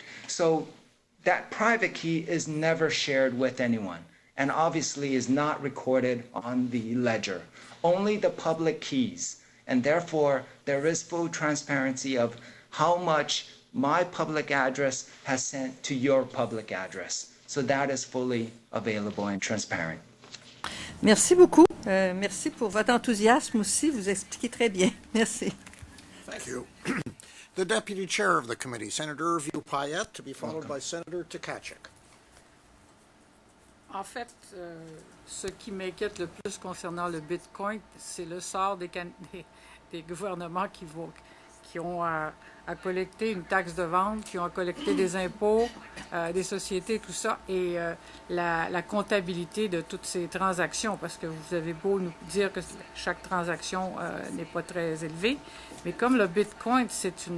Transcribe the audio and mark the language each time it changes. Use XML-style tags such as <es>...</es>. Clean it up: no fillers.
<en>So that private key is never shared with anyone, and obviously is not recorded on the ledger. Only the public keys. And therefore, there is full transparency of how much my public address has sent to your public address. So that is fully available and transparent.</en> <fr>Merci beaucoup. Merci pour votre enthousiasme aussi. Vous expliquez très bien. Merci.</fr> <en>Thank you. The Deputy Chair of the Committee, Senator Hervieux Payette, to be followed by Senator Tkachuk.</en> <fr>En fait, ce qui m'inquiète le plus concernant le Bitcoin, c'est le sort des gouvernements qui ont à collecter une taxe de vente, qui ont à collecter des impôts, des sociétés, tout ça, et la comptabilité de toutes ces transactions, parce que vous avez beau nous dire que chaque transaction n'est pas très élevée, mais comme le Bitcoin, c'est</fr>